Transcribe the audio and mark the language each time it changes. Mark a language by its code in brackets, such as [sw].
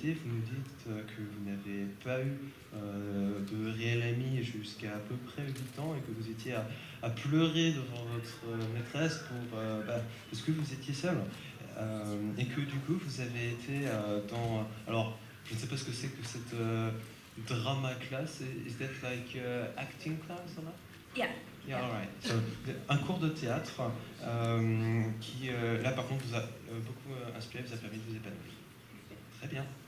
[fr] réalité, vous nous dites que vous n'avez pas eu de réel ami jusqu'à peu près 8 ans et que vous étiez à pleurer devant votre maîtresse parce que vous étiez seul. Et que du coup, vous avez été dans... Alors, je ne sais pas ce que c'est que cette drama class. [en] Is that like acting class or not? Yeah. Yeah, all right. [fr] So, un cours de théâtre qui, là, par contre, vous a beaucoup inspiré, vous a permis de vous épanouir. Très bien.